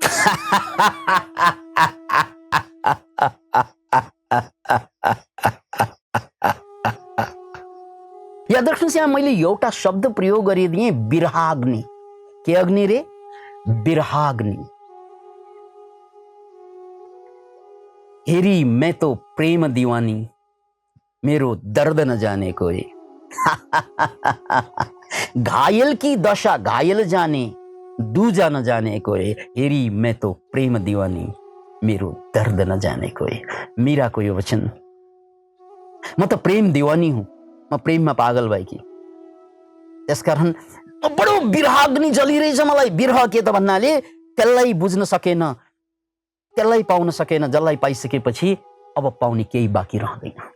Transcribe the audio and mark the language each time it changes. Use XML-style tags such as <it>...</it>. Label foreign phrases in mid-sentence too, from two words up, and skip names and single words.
<ne>याद राख्नुहोस्, यहाँ मैले एउटा शब्द प्रयोग गरिदिएँ, विराग्नि। के अग्नि रे? विराग्नि।</ne> <hi>हेरी मैं तो प्रेम दीवानी, मेरो दर्द न जाने कोई। घायल की दशा घायल जाने, दूजा न जाने कोई। हेरी मैं तो प्रेम दीवानी, मेरो दर्द न जाने कोई।</hi> <ne>मीरा को यो वचन। म त प्रेम दीवानी हुँ, म प्रेममा पागल भएकी। त्यसकारण बडो विराग्नि जलिरहेछ मलाई। विरह के त भन्नाले त्यसलाई बुझ्न सकेन, त्यसलाई पाउन सकेन, जसलाई पाइसकेपछि अब पाउने केही बाँकी रहँदैन।</ne>